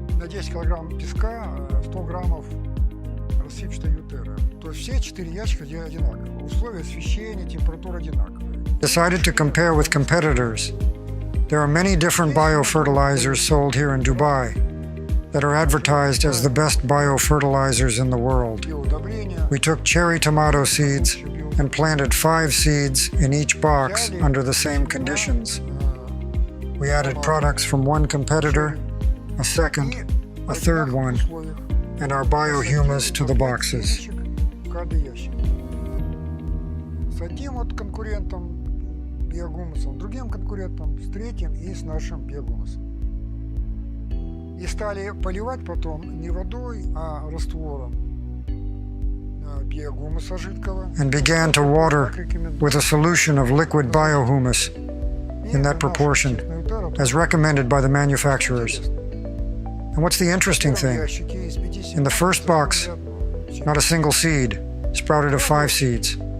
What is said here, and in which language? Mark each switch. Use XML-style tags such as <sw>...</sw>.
<ru>10 килограмм песка, 100 граммов рассыпчатой uTerra. То есть все 4 ящика одинаковые. Условия освещения, температура одинаковые.</ru> <en>Decided to compare with competitors. There are many different biofertilizers sold here in Dubai that are advertised as the best biofertilizers in the world. We took cherry tomato seeds and planted 5 seeds in each box under the same conditions. We added products from one competitor, a second, a third one, and our biohumus to the boxes.</en> <ru>С одним вот конкурентом биогумусом, другим конкурентом, с третьим и с нашим биогумусом. И стали поливать потом не водой, а раствором биогумуса жидкого.</ru> <en>And began to water with a solution of liquid biohumus in that proportion, as recommended by the manufacturers. And what's the interesting thing? In the first box, not a single seed sprouted of 5 seeds.</en>